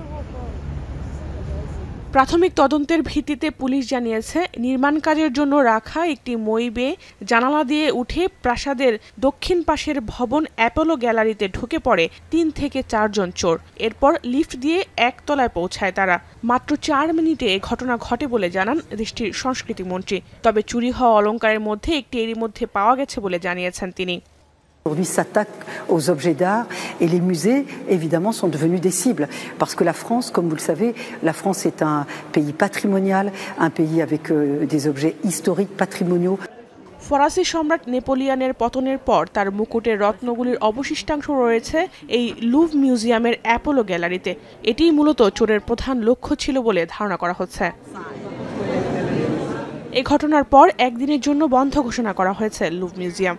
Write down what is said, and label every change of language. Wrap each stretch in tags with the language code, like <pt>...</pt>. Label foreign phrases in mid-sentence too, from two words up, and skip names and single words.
<bn>প্রাথমিক তদন্তের ভিত্তিতে পুলিশ জানিয়েছে, নির্মাণ কাজের জন্য রাখা একটি মই বেয়ে জানালা দিয়ে উঠে প্রাসাদের দক্ষিণ পাশের ভবন অ্যাপোলো গ্যালারিতে ঢুকে পড়ে ৩ থেকে ৪ জন চোর। এরপর লিফট দিয়ে একতলায় পৌঁছায় তারা। মাত্র ৪ মিনিটে এ ঘটনা ঘটে বলে জানান দেশটির সংস্কৃতি মন্ত্রী। তবে চুরি হওয়া অলংকারের মধ্যে একটি এরই মধ্যে পাওয়া গেছে বলে জানিয়েছেন তিনি।</bn> <fr>Aujourd'hui s'attaque aux objets d'art et les musées évidemment sont devenus des cibles parce que la France, comme vous le savez, la France est un pays patrimonial, un pays avec des objets historiques patrimoniaux.</fr> <bn>ফরাসি সম্রাট নেপোলিয়নের পতনের পর তার মুকুটের রত্নগুলির অবশিষ্টাংশ রয়েছে এই লুভ মিউজিয়ামের অ্যাপোলো গ্যালারিতে। এটিই মূলত চোরের প্রধান লক্ষ্য ছিল বলে ধারণা করা হচ্ছে। এই ঘটনার পর একদিনের জন্য বন্ধ ঘোষণা করা হয়েছে লুভ মিউজিয়াম।</bn>